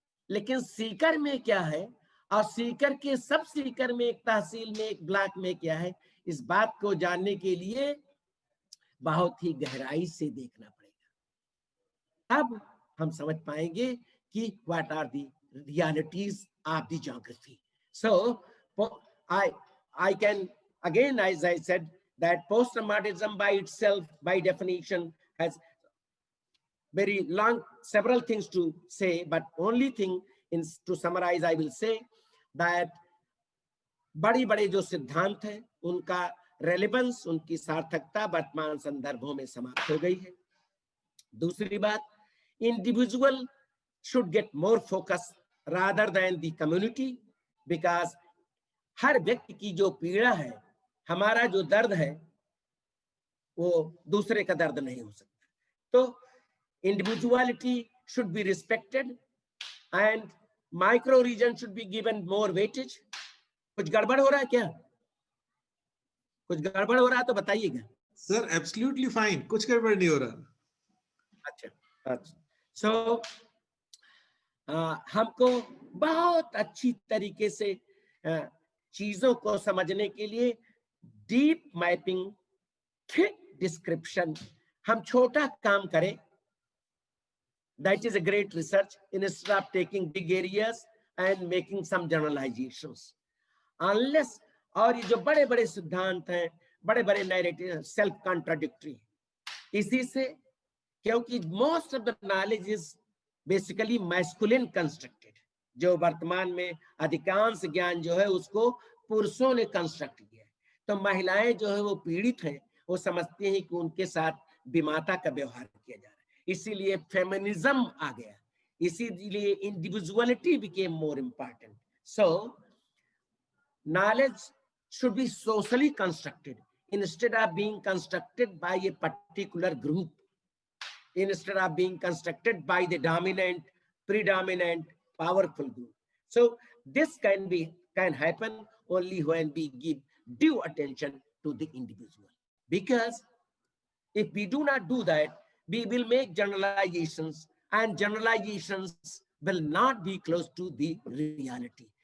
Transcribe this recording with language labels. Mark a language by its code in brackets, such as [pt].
[hi] लेकिन सीकर में क्या है, और सीकर के सब सीकर में, एक तहसील में, एक ब्लॉक में क्या है, इस बात को जानने के लिए बहुत ही गहराई से देखना पड़ेगा. अब हम समझ पाएंगे कि [en] What are the realities of the geography. So I can again, as I said, that postmodernism by itself, by definition, has very long, several things to say, but only thing to summarize, I will say that [hi] बड़ी बड़े जो सिद्धांत हैं, उनका relevance, उनकी सार्थकता वर्तमान संदर्भों में समाप्त हो गई है. दूसरी बात, [en] individual should get more focus rather than the community, because [hi] हर व्यक्ति की जो पीड़ा है, हमारा जो दर्द है, वो दूसरे का दर्द नहीं हो सकता. [en] तो individuality should be respected and micro region should be given more weightage. [hi] कुछ गड़बड़ हो रहा है क्या? कुछ गड़बड़ हो रहा है तो बताइएगा. सर एब्सोल्युटली फाइन, कुछ गड़बड़ नहीं हो रहा. अच्छा. सो हमको बहुत अच्छी तरीके से चीजों को समझने के लिए डीप मैपिंग, थिक डिस्क्रिप्शन, हम छोटा काम करें. [en] That is a great research instead of taking big areas and making some generalizations. [hi] Unless, और ये जो बड़े बड़े सिद्धांत हैं, बड़े बड़े नैरेटिव, सेल्फ कॉन्ट्राडिक्टरी. इसी से, क्योंकि [en] most of the knowledge is basically masculine constructed, [hi] जो वर्तमान में अधिकांश ज्ञान जो है उसको पुरुषों ने कंस्ट्रक्ट किया है. तो महिलाएं जो है वो पीड़ित हैं, वो समझती हैं कि उनके साथ विमाता का व्यवहार किया जा रहा है, इसीलिए फेमिनिज्म आ गया, इसीलिए [en] Individuality became more important. So knowledge should be socially constructed instead of being constructed by a particular group, instead of being constructed by the dominant, predominant, powerful group. So this can happen only when we give due attention to the individual, because if we do not do that, we will make generalizations, and generalizations will not be close to the reality.